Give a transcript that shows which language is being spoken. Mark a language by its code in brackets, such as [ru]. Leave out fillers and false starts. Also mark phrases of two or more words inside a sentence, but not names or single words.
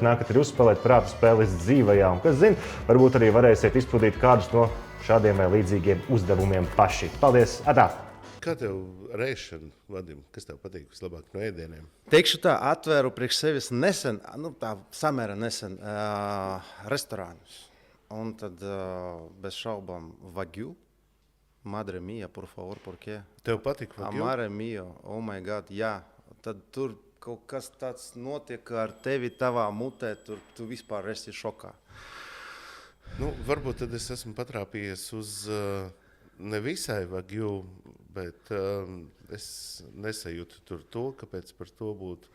[lv] Nākat arī uzspēlēt prāta spēles dzīvajā. Un kas zina, varbūt arī varēsiet izpildīt kādus no šādiem vai līdzīgiem uzdevumiem paši. Paldies! Atā! Kā tev reišana, Vadim? Kas tev patīk vislabāk no ēdieniem? Teikšu tā, atvēru priekš sevis nesen, tā samērā nesen restorānus. Un tad bez šaubām Wagyu. [es] Madre mia, por favor, por qué? [lv] Tev patīk Wagyu? [es] Madre mia, [en] oh my God, [lv] jā. Tad tur kaut kas tāds notiek ar tevi tavā mutē, tu vispār esi šokā. Varbūt tad es esmu patrāpījies uz nevisai Wagyu, bet es nesajūtu tur to, kāpēc par to būtu.